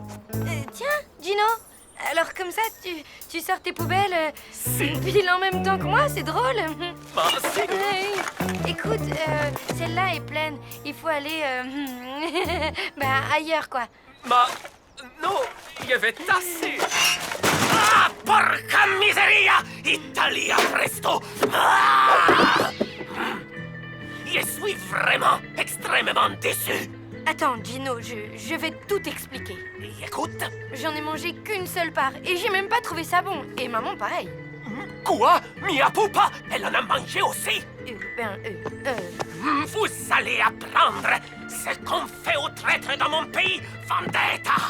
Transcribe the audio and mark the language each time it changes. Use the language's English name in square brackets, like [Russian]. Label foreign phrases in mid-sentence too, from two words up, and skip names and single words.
[French] Tiens, Gino, alors comme ça, tu sors tes poubelles pile en même temps que moi, c'est drôle. Bah, si. Écoute, celle-là est pleine. Il faut aller ailleurs, quoi. Ma... non, il y avait assez. [Italian] Ah, porca miseria! Italia presto! Ah! [French] Je suis vraiment extrêmement déçu. Attends, Gino, je vais tout expliquer. Écoute, J'en ai mangé qu'une seule part et j'ai même pas trouvé ça bon. Et maman, pareil. quoi? [Italian] Mia pupa, [French] elle en a mangé aussi. Vous allez apprendre ce qu'on fait aux traîtres dans mon pays, Vendetta.